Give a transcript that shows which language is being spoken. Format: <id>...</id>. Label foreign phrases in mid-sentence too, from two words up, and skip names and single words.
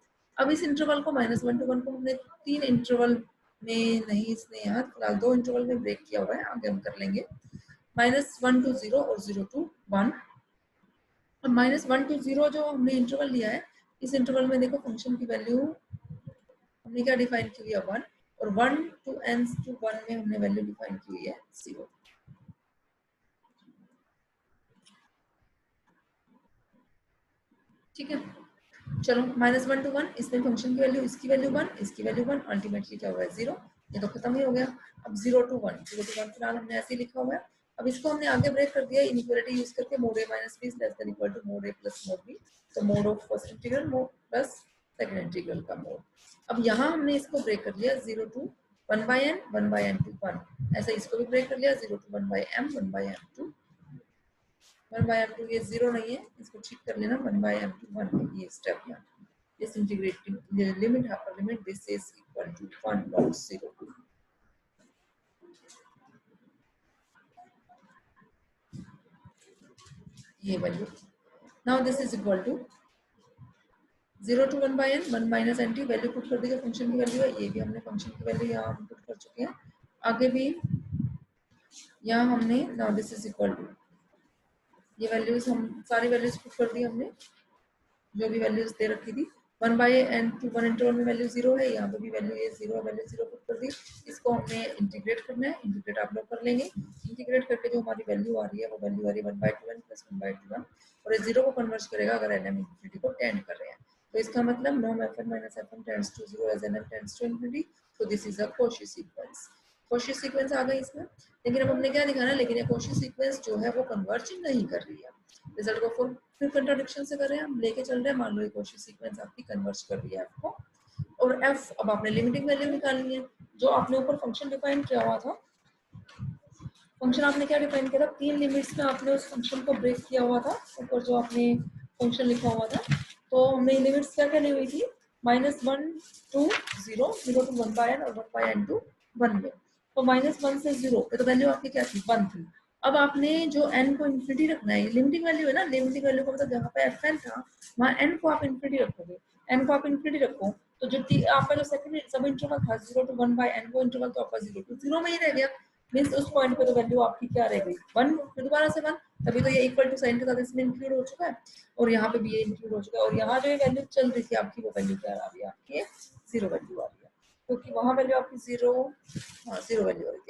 <hi>अब इस इंटरवल को</hi> <en>-1 to 1</en> <hi>को हमने 3 इंटरवल में नहीं, इसने यहाँ फिलहाल 2 इंटरवल में ब्रेक किया हुआ है, आगे हम कर लेंगे। -1 to 0 और 0 to 1। अब</hi> <en>-1 to 0</en> <hi>जो हमने इंटरवल लिया है, इस इंटरवल में देखो फंक्शन की वैल्यू हमने क्या डिफाइन की हुई है 1, और</hi> <en>1 to n to 1</en> <hi>में हमने वैल्यू डिफाइन की हुई है 0। ठीक है, चलो</hi> <en>-1 to 1</en> <hi>इसमें फंक्शन की वैल्यू, इसकी वैल्यू 1, इसकी वैल्यू 1, अल्टीमेटली क्या हुआ है 0। ये तो खत्म ही हो गया। अब</hi> <en>0 to 1</en> <hi>फिलहाल हमने ऐसे ही लिखा हुआ है। अब इसको हमने आगे ब्रेक कर दिया इनइक्वालिटी यूज करके,</hi> <en>mod a minus b is less than equal to mod a plus mod b, तो mod of first integral mod plus second integral का mod।</en> <hi>अब यहाँ हमने इसको ब्रेक कर लिया</hi> <en>0 to 1 by n 1 by n to 1,</en> <hi>ऐसे इसको भी ब्रेक कर लिया</hi> <en>0 to 1 by m 1 by m to 1 by m to,</en> <hi>ये 0 नहीं है, इसको ठीक कर लेना</hi> <en>1 by m to 1, ये स्टेप यहाँ this integrating limit upper limit this is equal to 1 not 0।</en> <hi>ये वैल्यू</hi> <en>now this is equal to 0 to 1 by n 1 minus nt,</en> <hi>वैल्यू पुट कर दी जो फंक्शन की वैल्यू है, ये भी हमने फंक्शन की वैल्यू यहाँ पुट कर चुके हैं। आगे भी यहाँ हमने</hi> <en>now this is equal to,</en> <hi>ये वैल्यूज हम सारी वैल्यूज पुट कर दी हमने, जो भी वैल्यूज दे रखी थी।</hi> <en>1 by n to 1</en> <hi>इंटरवल में वैल्यू 0 है, यहाँ पे भी वैल्यू ये 0 है, वैल्यू 0 पुट कर दी। इसको हमने इंटीग्रेट करना है, इंटीग्रेट आप लोग कर लेंगे। इंटीग्रेट करके जो हमारी वैल्यू आ रही है वो वैल्यू आ रही है</hi> <en>1 by 2n plus 1 by 2m,</en> <hi>और ये 0 को कन्वर्ट करेगा अगर nm इंफिनिटी को टेंड कर रहे हैं। तो इसका मतलब</hi> <en>नॉर्म fn minus fm tends to 0 as nm tends to infinity, so this is a Cauchy sequence। Cauchy sequence</en> <hi>आ गई इसमें, लेकिन अब हमने क्या दिखाना है, लेकिन ये</hi> <en>Cauchy sequence</en> <hi>जो है वो कन्वर्ज नहीं कर रही है। रिजल्ट को फिर कंट्राडिक्शन से कर रहे हैं, हम लेके चल रहे हैं, मान लो ये</hi> <en>Cauchy sequence</en> <hi>आपकी कन्वर्ज कर रही है f को, और f अब आपने लिमिटिंग वैल्यू निकालनी है। जो आपने ऊपर फंक्शन डिफाइन किया हुआ था, फंक्शन आपने क्या डिफाइन किया था, 3 लिमिट्स में आपने उस फंक्शन को ब्रेक किया हुआ था, ऊपर जो आपने फंक्शन लिखा हुआ था। तो हमने लिमिट्स क्या करनी हुई थी,</hi> <en>-1 to 0, 0 to 1 by n</en> <hi>और</hi> <en>1 by n to 1</en> <hi>में। तो -1 से 0 पे तो वैल्यू आपकी क्या थी, 1 थी। अब आपने जो n को इन्फिनिटी रखना है, लिमिटिंग वैल्यू है ना, लिमिटिंग वैल्यू को मतलब जहाँ पे fn था वहाँ n को आप इन्फिनिटी रखोगे, n को आप इन्फिनिटी रखो, तो जो आपका जो</hi> <en>second sub interval</en> <hi>था</hi> <en>0 to 1 by n</en> <hi>वो इंटरवल तो आपका</hi> <en>0 to 0</en> <hi>में ही रह गया। मींस उस पॉइंट पे तो वैल्यू आपकी क्या रह गई, 1, फिर दोबारा से 1, तभी तो ये</hi> <en>equal to sign</en> <hi>के साथ इसमें इंक्लूड हो चुका है, और यहाँ पे भी ये इंक्लूड हो चुका है, और यहाँ जो ये वैल्यू चल रही थी आपकी वो वैल्यू क्या आ रही है, आपकी 0 वैल्यू आ रही है, क्योंकि वहाँ वैल्यू आपकी 0, हाँ 0 वैल्यू आ रही थी।</hi>